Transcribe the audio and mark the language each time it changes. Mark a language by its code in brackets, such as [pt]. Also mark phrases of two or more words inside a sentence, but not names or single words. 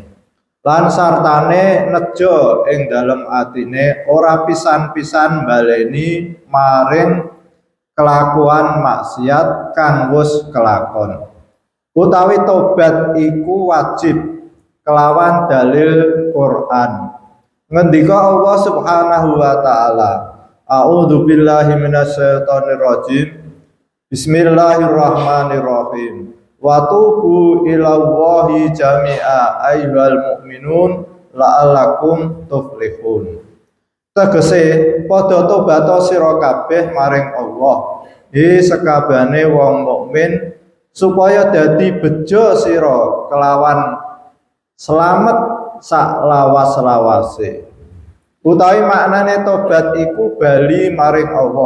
[jv] Lan sartane nejo ing dalem atine ora pisan-pisan baleni maring kelakuan maksiat kang wis kelakon. Utawi tobat iku wajib kelawan dalil Quran. [ar] Ngendika الله سبحانه وتعالى، أعوذ بالله من الشيطان الرجيم. بسم الله الرحمن الرحيم. وتوبوا إلى الله جميعا أيها المؤمنون لعلكم تفلحون. [jv] Tegese padha tobat sira kabeh maring Allah, sekabehane wong mukmin supaya dadi bejo sira kelawan selamat sak lawas-lawase. Utawi maknane tobat iku bali maring Allah.